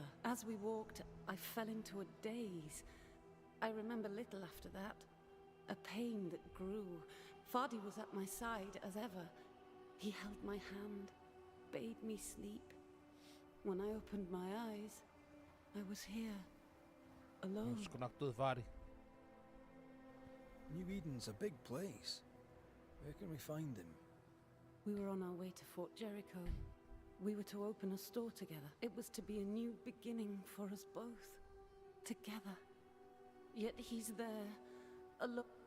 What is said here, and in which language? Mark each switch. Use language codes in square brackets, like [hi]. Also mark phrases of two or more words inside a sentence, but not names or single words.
[en] As we walked, I fell into a daze. I remember little after that. A pain that grew. Fardy was at my side, as ever. He held my hand, bade me sleep. When I opened my eyes, I was here. Alone. [da] Du skulle nok død færdig. [en] New Eden's a big place. Where can we find him? We were on our way to Fort Jericho. We were to open a store together. It was to be a new beginning for us both. Together. Yet he's there, alone.